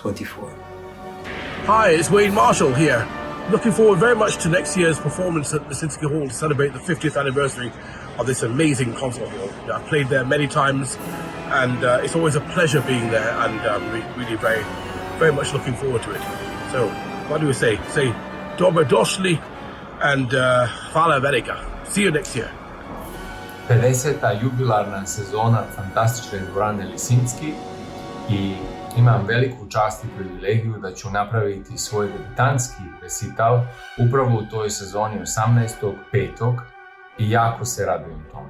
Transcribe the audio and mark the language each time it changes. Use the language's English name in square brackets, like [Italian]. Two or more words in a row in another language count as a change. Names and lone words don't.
[English] Hi, it's Wayne Marshall here. Looking forward very much to next year's performance at Lisinski Hall to celebrate the 50th anniversary of this amazing concert hall. I've played there many times, and it's always a pleasure being there, and really very much looking forward to it. So, what do we say? Say, dobrodošli and [Croatian] hvala velika. [English] See you next year. [Croatian] 50. jubilarna sezona fantastične Dvorane Lisinski i imam veliku čast i privilegiju da ću napraviti svoj debitanski recital upravo u toj sezoni 18.5. i jako se radujem tome.